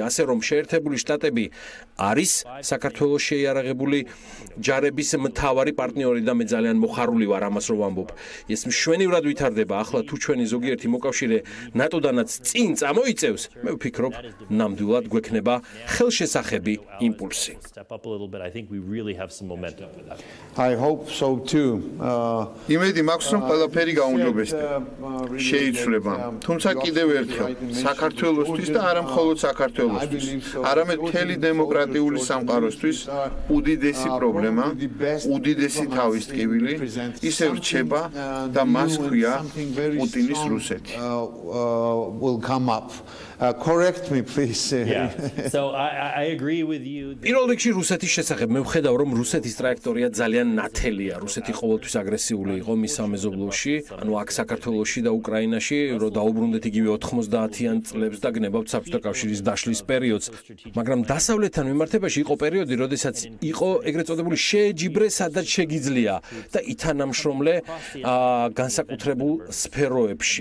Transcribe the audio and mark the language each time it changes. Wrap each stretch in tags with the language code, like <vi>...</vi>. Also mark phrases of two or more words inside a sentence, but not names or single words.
<ka>ასე რომ შეერთებული შტატები არის საქართველოს შეიარაღებული ჯარების მთავარი პარტნიორი და მე ძალიან მოხარული ვარ ამას რომ ვამბობ. ეს მშვენივრად ვითარდება. ახლა თუ ჩვენი ზოგიერთი მოკავშირე ნატოდანაც წინ წამოიწევს, მე ვფიქრობ, ნამდვილად გვექნება ხელშესახები იმპულსი.</ka> <en>I hope so too.</en> <ka>იმედი მაქვს რომ ყველაფერი გაუმჯობესდება. შეიცვლება. თუმცა კიდევ ერთხელ საქართველოსთვის და არა მხოლოდ საქართველოსთვის, არამედ მთელი დემოკრატიული სამყაროსთვის უდიდესი პრობლემა, უდიდესი თავისტკივილი ისე რჩება და მას ქვია პუტინის რუსეთი.</ka> <en>Will come up Correct me, please. Yeah. So I agree with you.</en> <ka>პირველ რიგში რუსეთის შესახებ მე ვხედავ რომ რუსეთის ტრაექტორია ძალიან ნათელია. რუსეთი ყოველთვის აგრესიული იყო მის სამეზობლოში, ანუ აქ საქართველოში და უკრაინაში, რომ დაუბრუნდეთ იგივე 90-იან წლებს და გნებავთ საბჭოთა კავშირის დაშლის პერიოდს. მაგრამ დასავლეთთან მიმართებაში იყო პერიოდი, როდესაც იყო ეგრეთ წოდებული შეეჯიბრე, სადაც შეგიძლია და ითანამშრომლე განსაკუთრებულ სფეროებში.</ka>